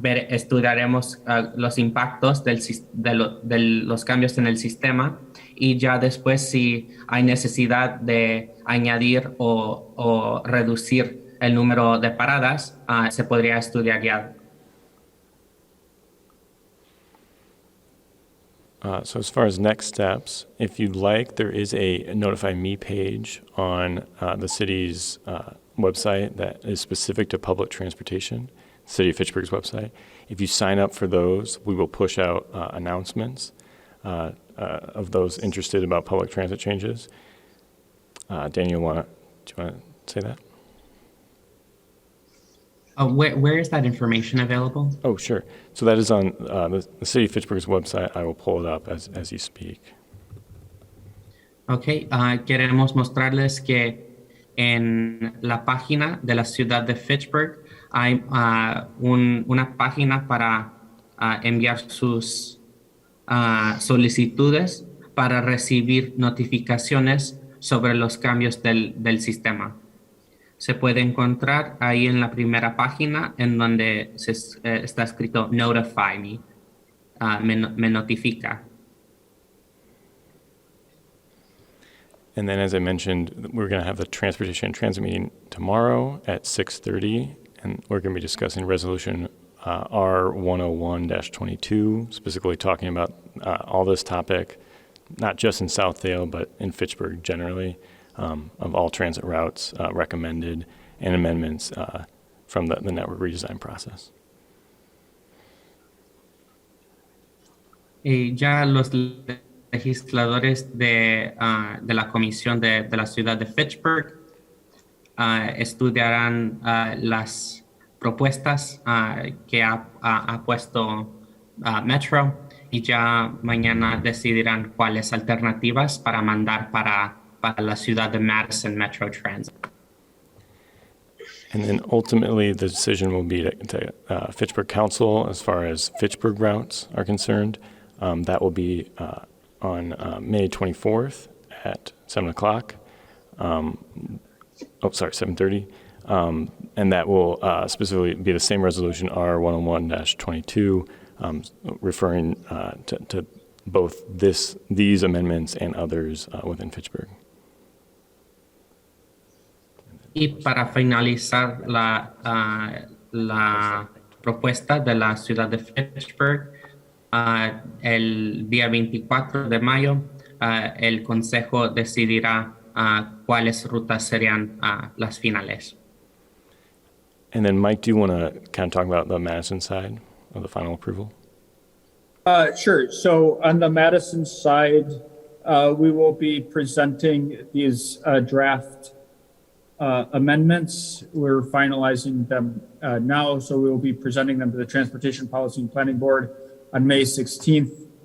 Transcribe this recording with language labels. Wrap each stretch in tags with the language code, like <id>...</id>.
<es>Estudiaremos los impactos de los cambios en el sistema y ya después si hay necesidad de añadir o reducir el número de paradas, se podría estudiar ya.</es> <en>So as far as next steps, if you'd like, there is a Notify Me page on the city's website that is specific to public transportation, City of Fitchburg's website. If you sign up for those, we will push out announcements of those interested about public transit changes. Daniel, do you want to say that? Where is that information available? Oh, sure. So that is on the City of Fitchburg's website. I will pull it up as you speak.</en> <es>Okay, queremos mostrarles que en la página de la ciudad de Fitchburg hay una página para enviar sus solicitudes para recibir notificaciones sobre los cambios del sistema. Se puede encontrar ahí en la primera página en donde está escrito Notify Me, me notifica.</es> <en>And then, as I mentioned, we're going to have the Transportation and Transit meeting tomorrow at 6:30, and we're going to be discussing Resolution R101-22, specifically talking about all this topic, not just in Southdale, but in Fitchburg generally, of all transit routes recommended and amendments from the network redesign process.</en> <es>Y ya los legisladores de la Comisión de la ciudad de Fitchburg estudiarán las propuestas que ha puesto Metro y ya mañana decidirán cuáles alternativas para mandar para la ciudad de Madison Metro Transit.</es> <en>And then ultimately, the decision will be to Fitchburg Council as far as Fitchburg routes are concerned. That will be on May 24th at 7 o'clock. 7:30. And that will specifically be the same resolution, R101-22, referring to both these amendments and others within Fitchburg.</en> <es>Y para finalizar la propuesta de la ciudad de Fitchburg, el día 24 de mayo, el Consejo decidirá cuáles rutas serían las finales.</es> <en>And then, Mike, do you want to kind of talk about the Madison side of the final approval? Sure. So on the Madison side, we will be presenting these draft amendments. We're finalizing them now, so we will be presenting them to the Transportation Policy and Planning Board on May 16th.</en>